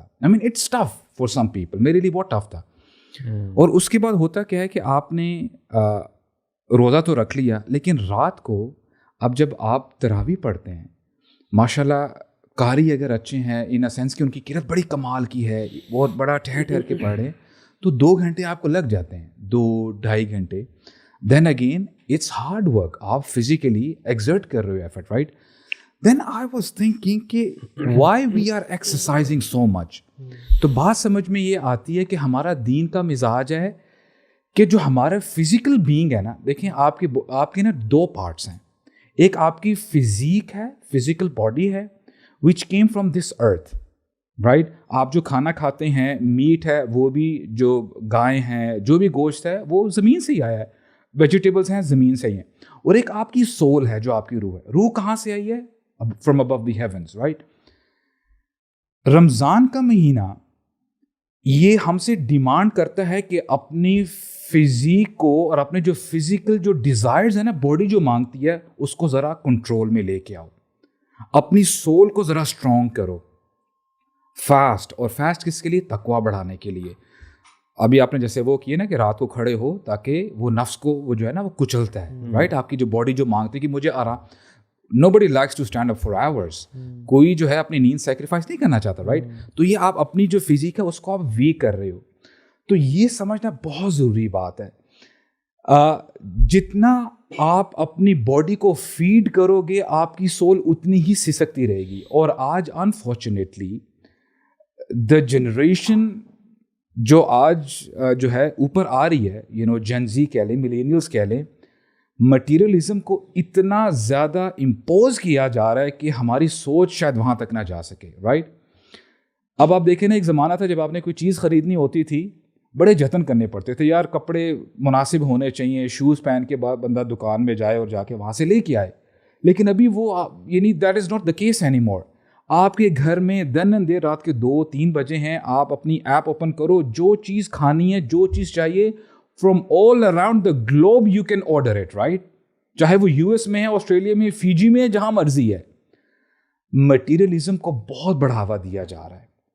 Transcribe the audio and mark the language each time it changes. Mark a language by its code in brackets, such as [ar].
[en] I mean it's tough for some people, [ur] میرے لیے بہت ٹف تھا. اور اس کے بعد ہوتا کیا ہے کہ آپ نے روزہ تو رکھ لیا، لیکن رات کو اب جب آپ تراویح پڑھتے ہیں، ماشاء اللہ قاری اگر اچھے ہیں ان اے سینس کہ ان کی قرأت بڑی کمال کی ہے، بہت بڑا ٹھہر کے پڑھے، تو 2 گھنٹے آپ کو لگ جاتے ہیں، 2-2.5 گھنٹے. [en] Then again it's hard work, آپ physically exert کر رہے ہو effort, right. then I was thinking [ur] کہ [en] why we are exercising so much. [ur] تو بات سمجھ میں یہ آتی ہے کہ ہمارا دین کا مزاج ہے کہ جو ہمارا فزیکل بینگ ہے نا, دیکھیں آپ کے نا 2 پارٹس ہیں. ایک آپ کی فزیک ہے, [en] Physical body ہے, which came from this earth, right. [ur] آپ جو کھانا کھاتے ہیں, میٹ ہے, وہ بھی جو گائے ہیں, جو بھی گوشت ہے وہ زمین سے ہی آیا ہے, ویجیٹیبلس ہیں زمین سے ہی ہیں. اور ایک آپ کی سول ہے جو آپ کی روح ہے. روح کہاں سے آئی ہے؟ [en] from above the heavens, [ur] right. رمضان کا مہینہ یہ ہم سے ڈیمانڈ کرتا ہے کہ اپنی فزیک کو اور اپنے جو فزیکل جو ڈیزائرز ہیں نا, باڈی جو مانگتی ہے, اس کو ذرا کنٹرول میں لے کے آؤ. اپنی سول کو ذرا اسٹرانگ کرو. فاسٹ, اور فاسٹ کس کے لیے؟ تقویٰ بڑھانے کے لیے. ابھی آپ نے جیسے وہ کیے نا کہ رات کو کھڑے ہو تاکہ وہ نفس کو وہ جو ہے نا وہ کچلتا ہے, رائٹ. آپ کی جو باڈی جو مانگتی ہے کہ مجھے آرام. [en] Nobody likes to stand up for hours. [ur] کوئی جو ہے اپنی نیند سیکریفائس نہیں کرنا چاہتا, رائٹ. تو یہ آپ اپنی جو فزیک ہے اس کو آپ ویک کر رہے ہو. تو یہ سمجھنا بہت ضروری بات ہے. جتنا آپ اپنی باڈی کو فیڈ کرو گے آپ کی سول اتنی ہی سسکتی رہے گی. اور آج [en] unfortunately the generation [ur] جو آج جو ہے اوپر آ رہی ہے, جن زی کہہ لیں, ملینیلس کہہ لیں, مٹیریلزم کو اتنا زیادہ امپوز کیا جا رہا ہے کہ ہماری سوچ شاید وہاں تک نہ جا سکے, رائٹ. اب آپ دیکھیں نا, ایک زمانہ تھا جب آپ نے کوئی چیز خریدنی ہوتی تھی بڑے جتن کرنے پڑتے تھے, یار کپڑے مناسب ہونے چاہیے, شوز پہن کے بعد بندہ دکان میں جائے اور جا کے وہاں سے لے کے آئے. لیکن ابھی وہ [en] That is not the case anymore. [ur] آپ کے گھر میں دن اینڈ دیر رات کے 2-3 بجے ہیں, آپ اپنی ایپ اوپن کرو, جو چیز کھانی ہے, جو چیز چاہیے, [en] from all around the globe you can order it, right. [ur] چاہے وہ US میں ہے, آسٹریلیا میں, فیجی میں ہے, جہاں مرضی ہے. مٹیریلزم کو بہت بڑھاوا دیا جا رہا ہے.